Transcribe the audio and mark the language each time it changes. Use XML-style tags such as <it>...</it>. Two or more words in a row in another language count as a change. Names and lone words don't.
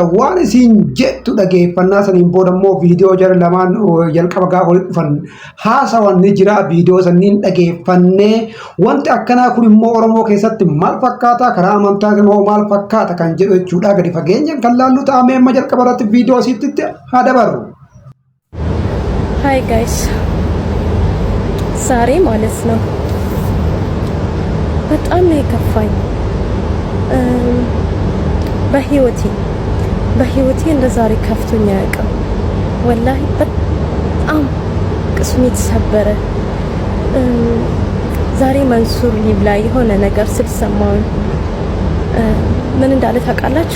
<om>Waan isiin jettu dhaggeeffannaa saniin booda immoo viidiyoo jara lamaan jalqaba gaafa walitti dhufan haasawan ni jira. Viidiyoo saniin dhaggeeffannee wanti akkanaa kun immoo Oromoo keessatti maal fakkaata? Karaa amantaa immoo maal fakkaata kan jedhu jechuudha. Gadi fageenyaan kan laallu ta'a. Mee amma jalqaba irratti viidiyoo isiitti haada baru.</om> <en>Hi guys.</en> <am>ዛሬ ማለት ነው በጣም ነው የከፋኝ። በህይወቴ እንደ ዛሬ ከፍቶኝ አያውቅም። ወላሂ በጣም ቅስሜ ተሰበረ። ዛሬ መንሱር ሊብ ላይ የሆነ ነገር ስልሰማው ምን እንዳለ ታውቃላችሁ?</am>